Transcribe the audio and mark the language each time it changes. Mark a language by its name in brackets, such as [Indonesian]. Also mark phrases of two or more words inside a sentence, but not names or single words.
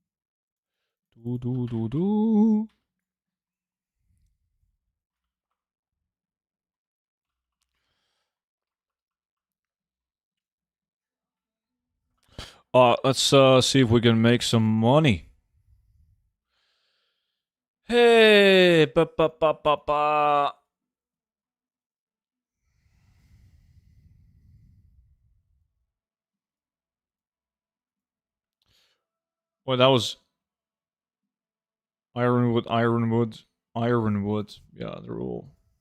[English] Do do do do. Let's see if we can make some money. Hey, ba ba ba ba ba. Well, that was Ironwood, Ironwood, Ironwood. Yeah, they're all.